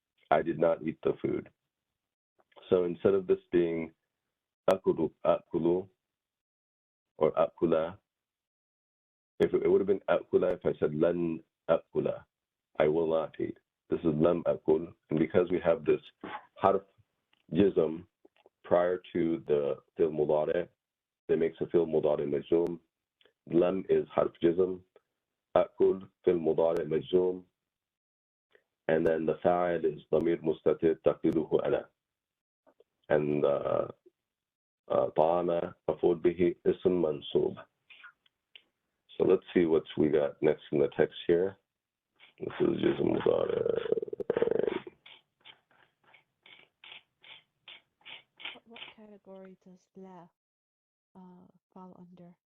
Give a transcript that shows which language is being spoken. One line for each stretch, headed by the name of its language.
English: I did not eat the food. So instead of this being أكل or أكل, if it would have been أكل if I said
Arabic: لن أكل,
English: I will not eat. This is لم أكل, and because we have this حرف جزم prior to the فعل مضارع, that makes a فعل مضارع مجزوم.
Arabic: لم is حرف جزم, أكل فعل مضارع مجزوم, and then the فاعل is ضمير مستتر تقديره أنا, and طعام مفعول به اسم منصوب.
English: So let's see what we got next in the text here. This is جزم مضارع. What category does لا fall under?